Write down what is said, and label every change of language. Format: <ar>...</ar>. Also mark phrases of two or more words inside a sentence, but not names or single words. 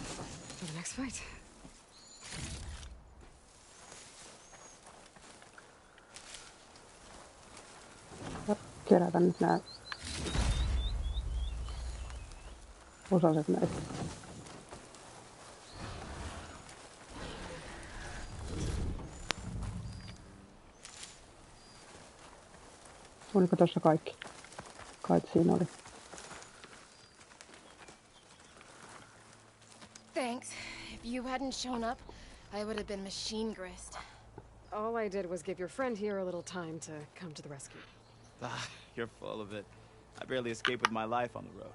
<en>For the next fight.</en> <fi>Kerätä nyt nää osaset näistä. Oliko tossa kaikki? Kai siinä oli.</fi> <en>Thanks. If you hadn't shown up, I would have been machine grist. All I did was give your friend here a little time to come to the rescue. Ah, you're full of it. I barely escaped with my life on the road.</en>